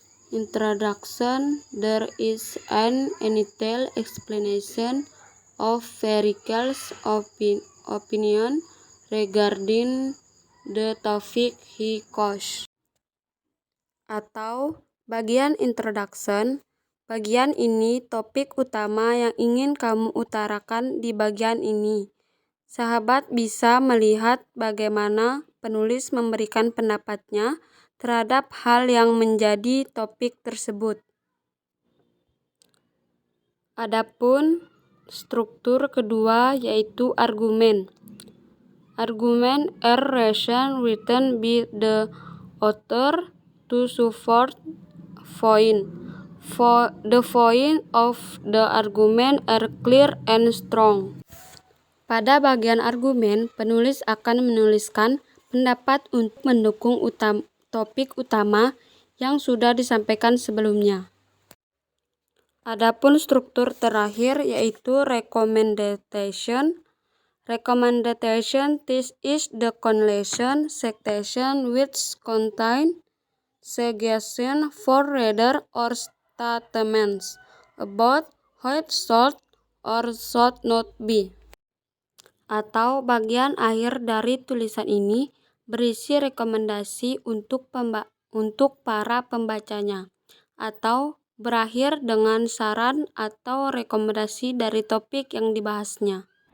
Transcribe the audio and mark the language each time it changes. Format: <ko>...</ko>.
<en>Introduction, there is an initial explanation of Verical's opinion regarding the topic he covers.</en> <id>Atau bagian introduction, bagian ini topik utama yang ingin kamu utarakan di bagian ini. Sahabat bisa melihat bagaimana penulis memberikan pendapatnya terhadap hal yang menjadi topik tersebut. Adapun struktur kedua yaitu argumen.</id> <en>Argument are reason written by the author to support point. For the point of the argument are clear and strong.</en> <id>Pada bagian argumen, penulis akan menuliskan pendapat untuk mendukung topik utama yang sudah disampaikan sebelumnya. Adapun struktur terakhir yaitu recommendation.</id> <en>Recommendation, this is the conclusion section which contain suggestion for reader or statements about how it should or should not be.</en> <id>Atau bagian akhir dari tulisan ini berisi rekomendasi untuk para pembacanya, atau berakhir dengan saran atau rekomendasi dari topik yang dibahasnya.</id>